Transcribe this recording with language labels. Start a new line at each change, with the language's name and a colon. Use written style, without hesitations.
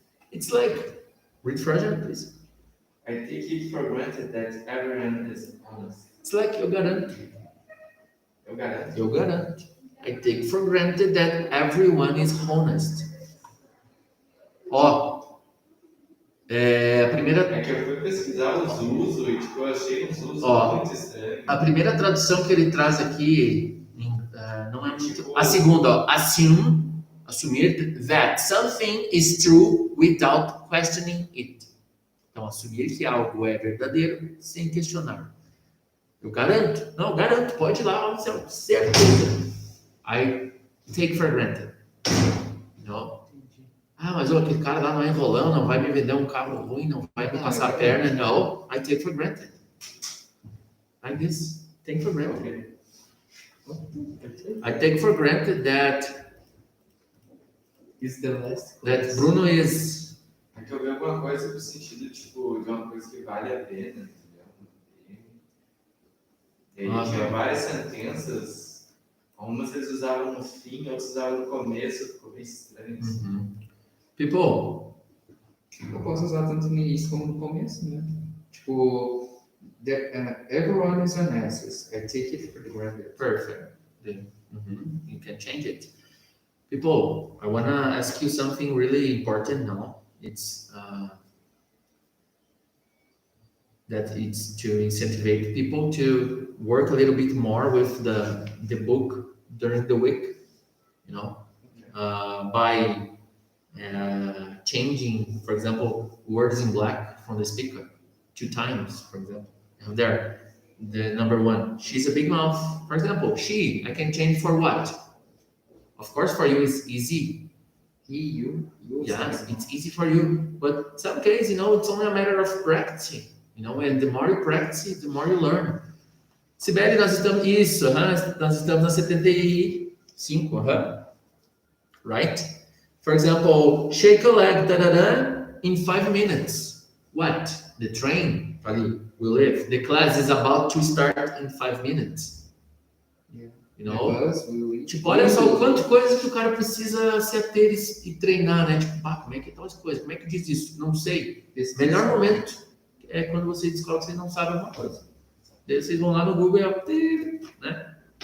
English: It's like, read for us, Jan, please. I take it for granted that everyone is honest. It's like,
Portuguese: eu garanto. Eu garanto. I take for granted that everyone is honest. Ó, a primeira... É que eu fui pesquisar os usos e eu achei uns usos muito estranhos. A primeira tradução que ele traz aqui não é muito... A segunda, ó, assumir
English: that something is true without questioning it.
Portuguese: Então, assumir que algo é verdadeiro sem questionar. Eu garanto. Não, garanto. Pode ir lá, certeza.
English: I take for granted.
Portuguese: Mas aquele cara lá não é enrolão, não vai me vender um carro ruim, não vai me passar a perna.
English: No, I take for granted. Like this. Take for granted. I take for granted that Bruno is...
Portuguese: É que eu vi alguma coisa no sentido, tipo, de uma coisa que vale a pena, entendeu? E aí tinha várias sentenças, umas eles usavam no fim, outras usavam no começo, ficou bem estranho.
English: People.
Portuguese: Eu posso usar tanto no início como no começo, né?
English: Tipo, everyone is honest. I take it for granted. Perfect. You can change it. People, I want to ask you something really important now. It's that it's to incentivize people to work a little bit more with the book during the week, by changing, for example, words in black from the speaker 2 times, for example. And there, the number 1, she's a big mouth. For example, she, I can change for what? Of course, for you it's easy. You. Yes, it's easy for you. But in some cases, it's only a matter of practicing. And the more you practice, the more you learn.
Portuguese: Sibeli, nós estamos... Isso, nós estamos na 75,
English: right? For example, shake a leg, in 5 minutes. What? The train will leave. The class is about to start in 5 minutes. Yeah. You know? Us will eat.
Portuguese: Tipo, olha só o quanto coisa que o cara precisa se ater e treinar, né? Tipo, como é que é tal coisa? Como é que diz isso? Não sei. Pesquisa. Melhor momento é quando vocês descobrem que vocês não sabem alguma coisa. Daí vocês vão lá no Google e né?